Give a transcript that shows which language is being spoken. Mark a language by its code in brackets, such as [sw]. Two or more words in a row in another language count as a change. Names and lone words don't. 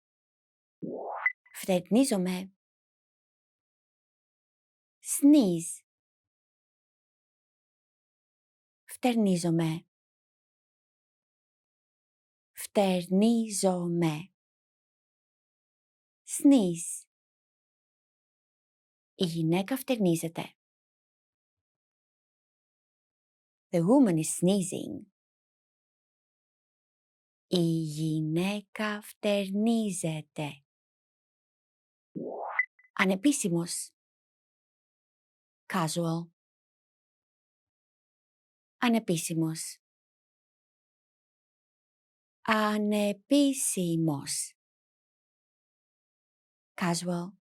[el] Φτερνίζομαι, sneeze. Φτερνίζομαι, φτερνίζομαι, sneeze. Η γυναίκα φτερνίζεται. [en] The woman is sneezing. [el] Η γυναίκα φτερνίζεται. Ανεπίσημος, casual. Ανεπίσημος, ανεπίσημος, casual.